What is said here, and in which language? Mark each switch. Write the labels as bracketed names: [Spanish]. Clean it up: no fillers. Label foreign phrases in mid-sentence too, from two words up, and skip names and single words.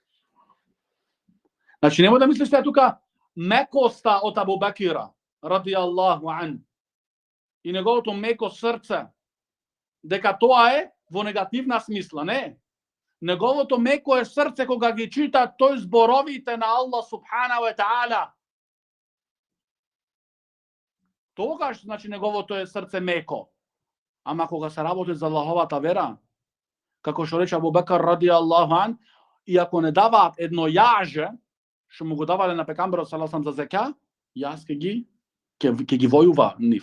[Macedonian] Значи, нема да мислите тука мекоста од Абу Бакр [Arabic] رضي الله عنه [Macedonian] и неговото меко срце, дека тоа е во негативна смисла, не. Неговото меко е срце кога ги чита тој зборовите на Аллах [Arabic] سبحانه وتعالى. [Macedonian] Тогаш, значи, неговото е срце меко. Ама кога се работи за Аллаховата вера, како што рече Абу Бакр [Arabic] رضي الله عنه, [Macedonian] и ако не даваат едно јаже, што му го давале на пекамберот [Arabic] صلى الله عليه وسلم [Macedonian] за зека, јас ќе ги војува нив.